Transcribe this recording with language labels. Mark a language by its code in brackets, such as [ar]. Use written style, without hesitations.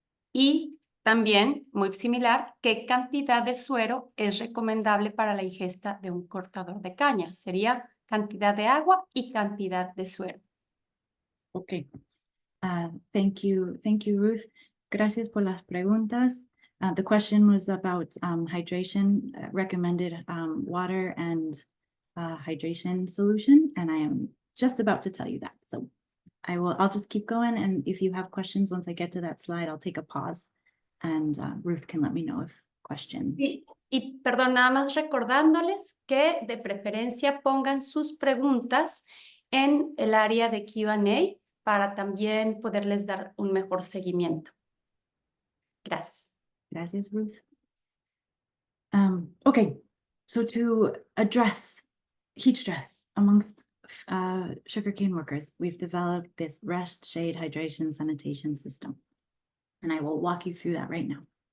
[es] Y también, muy similar, ¿qué cantidad de suero es recomendable para la ingesta de un cortador de caña? Sería cantidad de agua y cantidad de suero. [en] Okay. Thank you, Ruth. [es] Gracias por las preguntas. [en] The question was about hydration, recommended water and hydration solution, and I am just about to tell you that. So I'll just keep going, and if you have questions, once I get to that slide, I'll take a pause, and Ruth can let me know if questions. [es] Sí. Y perdón, nada más recordándoles que de preferencia pongan sus preguntas en el área de Q&A para también poderles dar un mejor seguimiento. Gracias. Gracias, Ruth. [en] Okay, so to address heat stress amongst sugarcane workers, we've developed this rest, shade, hydration, sanitation system. And I will walk you through that right now.